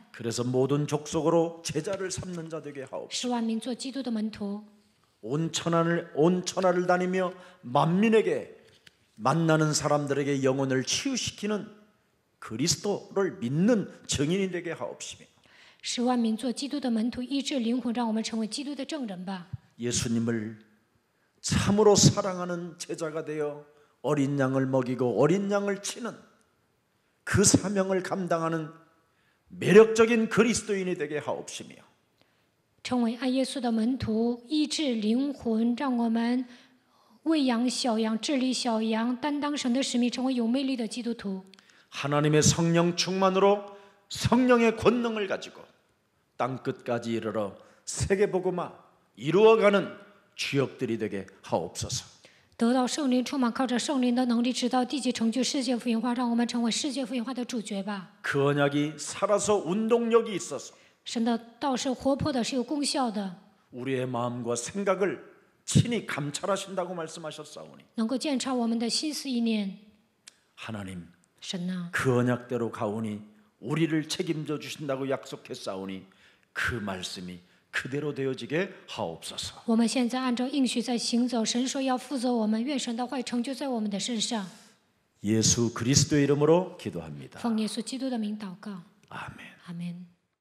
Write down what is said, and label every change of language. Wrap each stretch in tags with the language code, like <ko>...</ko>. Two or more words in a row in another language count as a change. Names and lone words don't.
<ko>그래서 모든 족속으로 제자를 삼는 자 되게 하옵소서.</ko> <zh>使万民做基督的门徒。</zh> <ko>온 천하를 다니며 만민에게 만나는 사람들에게 영혼을 치유시키는 그리스도를 믿는 증인이 되게 하옵시며</ko> <zh>使万民做基督的门徒，医治灵魂，让我们成为基督的证人吧。</zh> <ko>예수님을 참으로 사랑하는 제자가 되어 어린 양을 먹이고 어린 양을 치는 그 사명을 감당하는 매력적인 그리스도인이 되게 하옵시며</ko> <zh>成为爱耶稣的门徒，医治灵魂，让我们喂养小羊，治理小羊，担当神的使命，成为有魅力的基督徒。</zh> <ko>하나님의 성령 충만으로 성령의 권능을 가지고 땅끝까지 이르러 세계복음화 이루어가는 주역들이 되게 하옵소서.</ko> <zh>得到圣灵充满，靠着圣灵的能力，直到地极成就世界福音化，让我们成为世界福音化的主角吧。</zh> <ko>그 언약이 살아서 운동력이 있어서</ko> <zh>神的道是活泼的，是有功效的，</zh> <ko>우리의 마음과 생각을 친히 감찰하신다고 말씀하셨사오니</ko> <zh>能够鉴察我们的心思意念。</zh> <ko>하나님</ko> <zh>神啊，</zh> <ko>그 언약대로 가오니 우리를 책임져 주신다고 약속했사오니 그 말씀이 그대로 되어지게 하옵소서.</ko> <zh>我们现在按照应许在行走，神说要负责我们，愿神的话语成就在我们的身上。</zh> <ko>예수 그리스도의 이름으로 기도합니다.</ko> <zh>奉耶稣基督的名祷告，</zh> <ko>아멘.</ko> <zh>阿门。</zh>